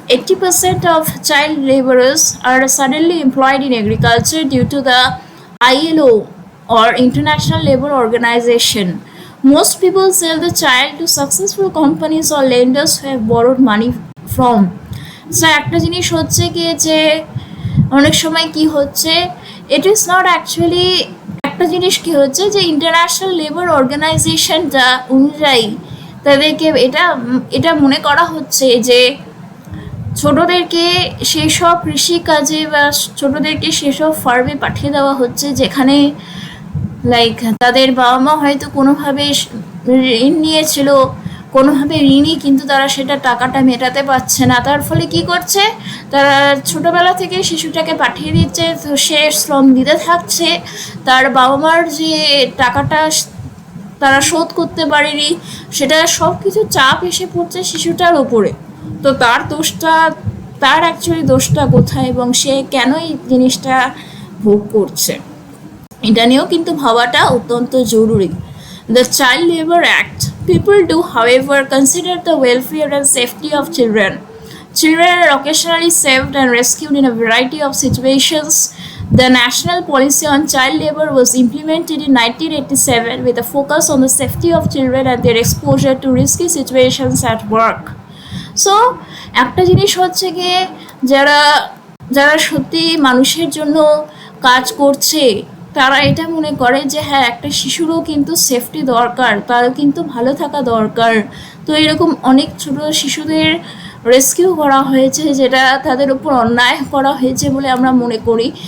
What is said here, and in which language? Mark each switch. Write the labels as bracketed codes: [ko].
[en] 80% of child laborers are suddenly employed in agriculture due to the ILO or International Labor Organization. Most people sell the child to successful companies or lenders who have borrowed money from. [bn] So একটা জিনিস হচ্ছে কি যে অনেক সময় কি হচ্ছে, [en] it is not actually, [bn] একটা জিনিস কি হচ্ছে যে ইন্টারন্যাশনাল লেবার অর্গানাইজেশনটা অনুযায়ী তাদেরকে এটা এটা মনে করা হচ্ছে যে ছোটদেরকে সেসব কৃষিকাজে বা ছোটদেরকে সেসব ফার্মে পাঠিয়ে দেওয়া হচ্ছে যেখানে লাইক তাদের বাবা মা হয়তো কোনোভাবে ঋণ নিয়েছিল, কোনোভাবে ঋণই কিন্তু তারা সেটা টাকাটা মেটাতে পারছে না। তার ফলে কি করছে, তারা ছোটোবেলা থেকে শিশুটাকে পাঠিয়ে দিচ্ছে, তো সে শ্রম দিতে থাকছে, তার বাবা মার যে টাকাটা তারা শোধ করতে পারেনি, সেটা সব কিছু চাপ এসে পড়ছে শিশুটার ওপরে। তো তার দোষটা, তার অ্যাকচুয়ালি দোষটা কোথায় এবং সে কেন এই জিনিসটা ভোগ করছে, এটা নিয়েও কিন্তু ভাবাটা অত্যন্ত জরুরি। [en] The Child Labor Act. People do, however, consider the welfare and safety of children. Children are occasionally saved and rescued in a variety of situations. The national policy on child labor was implemented in 1987 with a focus on the safety of children and their exposure to risky situations at work. [bn] So, একটা জিনিস হচ্ছে গিয়ে যারা যারা সত্যি মানুষের জন্য কাজ করছে তারা এটা মনে করে যে হ্যাঁ একটা শিশুরও কিন্তু সেফটি দরকার, তারও কিন্তু ভালো থাকা দরকার। তো এরকম অনেক ছোট শিশুদের রেস্কিউ করা হয়েছে যেটা তাদের উপর অন্যায় করা হয়েছে বলে আমরা মনে করি।